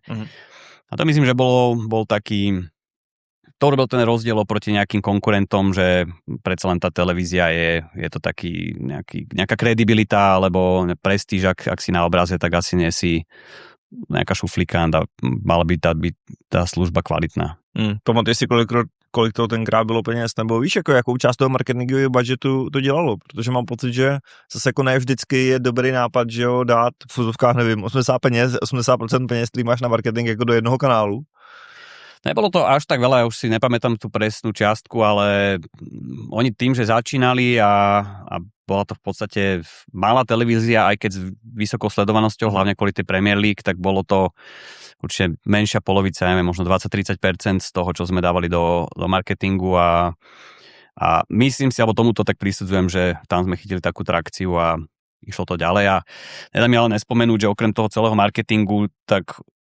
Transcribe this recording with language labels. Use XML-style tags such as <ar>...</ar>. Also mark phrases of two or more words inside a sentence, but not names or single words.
<sk>A to myslím, že bol taký, to robil ten rozdiel oproti nejakým konkurentom, že predsa len tá televízia je to taký nejaká kredibilita, alebo prestíž, ak si na obraze, tak asi nie si nejaká šuflikant a mala by tá služba kvalitná.</sk> <cs>Pamatuješ si, kolik toho tenkrát bylo peněz, nebo víš, jako jakou část toho marketingového budžetu to dělalo, protože mám pocit, že zase jako ne vždycky je dobrý nápad, že jo, dát v fuzovkách, nevím, 80% peněz, který máš na marketing jako do jednoho kanálu.</cs> <sk>Nebolo to až tak veľa, ja už si nepamätám tú presnú čiastku, ale oni tým, že začínali a bola to v podstate malá televízia, aj keď s vysokou sledovanosťou, hlavne kvôli tej Premier League, tak bolo to určite menšia polovica, neviem, možno 20-30% z toho, čo sme dávali do marketingu a myslím si, alebo tomuto tak prisudzujem, že tam sme chytili takú trakciu a išlo to ďalej a nedá mi ale nespomenúť, že okrem toho celého marketingu, tak</sk>